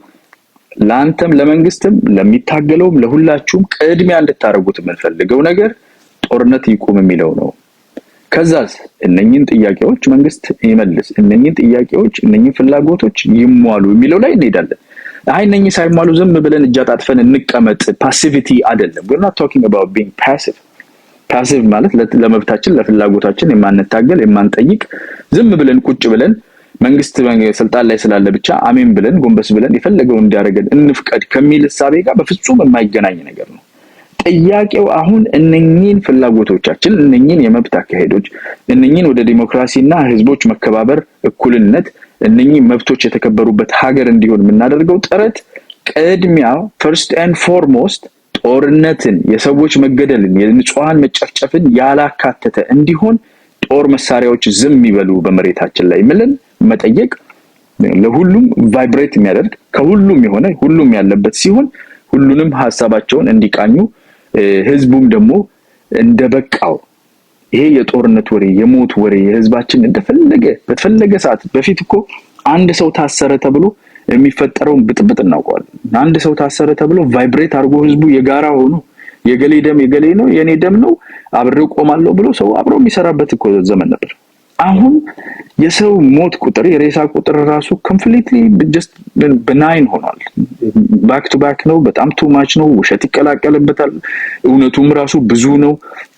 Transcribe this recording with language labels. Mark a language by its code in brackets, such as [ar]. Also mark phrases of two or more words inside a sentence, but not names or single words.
[am] ላንተም ለመንግስትም ለሚታገለውም ለሁላችሁም ቅድሚያ እንድታረጉት የምንፈልገው ነገር ጦርነት ይቁም የሚለው ነው ከዛስ እነኚህን ጥያቄዎች መንግስት ይመልስ እነኚህን ጥያቄዎች እነኚህን ፍላጎቶች ይሟሉ የሚለው ላይ እንሄዳለን እነኚህ ሳይሟሉ ዝም ብለን እጃጣጥፈን እንቀመጥ ፓሲቪቲ አይደለም [en] we're not talking about being passive [am] ፓሲቭ ማለት ለመብታችን ለፍላጎታችን የማንታገል የማንጠይቅ ዝም ብለን ቁጭ ብለን መንግስት ስልጣን ላይ ስላለ ብቻ አሜን ብለን ጎንበስ ብለን የፈለገው እንዲያረጋግጥ እንፍቀድ ከሚል ሐሳቤ ጋር በፍጹም የማይገናኝ ነገር ነው። ጥያቄው አሁን እነኚህን ፍላጎቶቻችን እነኚህን የመብት አካሄዶች እነኚህን ወደ ዲሞክራሲና ህዝቦች መከባበር እኩልነት እነኚህ መብቶች የተከበሩበት ሀገር እንዲሆን የምናደርገው ጥረት ቅድሚያው [en] first and foremost [am] ጦርነትን የሰዎች መገደልን የንጹሃን መጨፍጨፍን ያላካተተ እንዲሆን ጦር መሳሪያዎች ዝም ይበሉ በመሬታችን ላይ ምልን መጠየቅ ለሁሉም ቫይብሬት የሚያደርግ ከሁሉም የሆነ ሁሉም ያለበት ሲሆን ሁሉንም ሐሳባቸውን እንዲቃኙ ህዝቡም ደግሞ እንደበቃው ይሄ የጦርነት ወሬ የሞት ወሬ የህዝባችን እንደፈለገ በተፈለገ ሰዓት በፊት እኮ አንድ ሰው ታሰረ ተብሎ የሚፈጠረው ብጥብጥ እናውቀዋለን። አንድ ሰው ታሰረ ተብሎ ቫይብሬት አድርጎ ህዝቡ የጋራ ሆኖ የገሌ ደም የገሌ ነው የኔ ደም ነው አብረው ቆማለሁ ብሎ ሰው አብረው የሚሰራበት እኮ ዘመን ነበር። አሁን የሰው ሞት ቁጥር የሬሳ ቁጥር ራሱ [en] completely just benign [am] ሆኗል። [en] back to back [am] ነው በጣም [en] too much [am] ነው ውሸት ይቀላቀልበታል እውነቱም ራሱ ብዙ ነው